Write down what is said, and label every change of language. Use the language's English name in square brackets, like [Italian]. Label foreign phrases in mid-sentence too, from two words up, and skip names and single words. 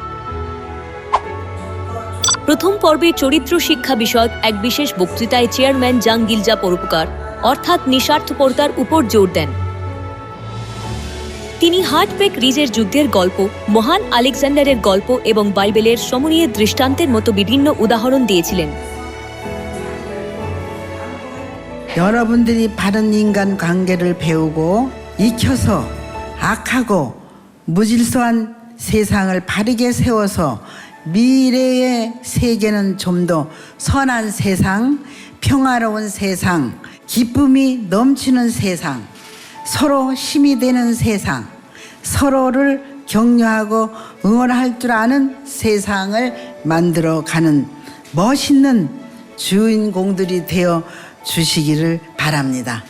[Bangla] প্রথম পর্বে চরিত্র শিক্ষা বিষয়ক এক বিশেষ বক্তৃতায় চেয়ারম্যান জাং গিলজা পরোপকার অর্থাৎ নিঃস্বার্থপরতার উপর জোর দেন। তিনি হার্টব্রেক রিজের যুদ্ধের গল্প, মহান আলেকজান্ডারের গল্প এবং বাইবেলের সমনীয় দৃষ্টান্তের মতো বিভিন্ন উদাহরণ দিয়েছিলেন। [Korean] 여러분들이 바른 인간 관계를 배우고 익혀서 악하고 무질서한 세상을 바르게 세워서 미래의 세계는 좀 더 선한 세상, 평화로운 세상, 기쁨이 넘치는 세상, 서로 힘이 되는 세상, 서로를 격려하고 응원할 줄 아는 세상을 만들어가는 멋있는 주인공들이 되어 주시기를 바랍니다.